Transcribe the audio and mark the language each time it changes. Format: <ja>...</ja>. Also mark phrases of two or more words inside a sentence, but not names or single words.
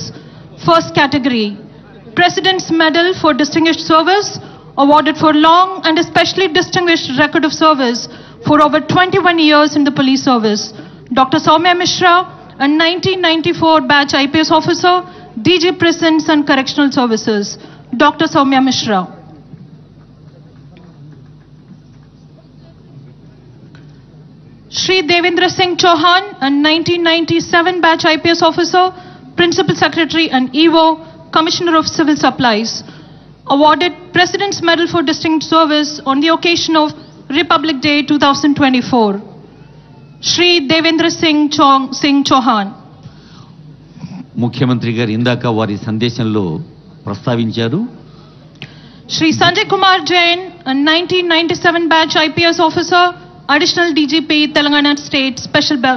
<en>First category, President's Medal for Distinguished Service, awarded for long and especially distinguished record of service for over 21 years in the police service. Dr. Soumya Mishra, a 1994 batch IPS officer, DG Prisons and Correctional Services. Dr. Soumya Mishra. Shri Devendra Singh Chauhan, a 1997 batch IPS officer, Principal Secretary and EVO, Commissioner of Civil Supplies, awarded President's Medal for Distinguished Service on the occasion of Republic Day 2024. Shri Devendra Singh Chauhan.</en> <te>ముఖ్యమంత్రి గారు ఇందాక వారి సందేశంలో ప్రస్తావించారు.</te> <en>Shri Sanjay Kumar Jain, a 1997 batch IPS officer, Additional DGP, Telangana State Special</en>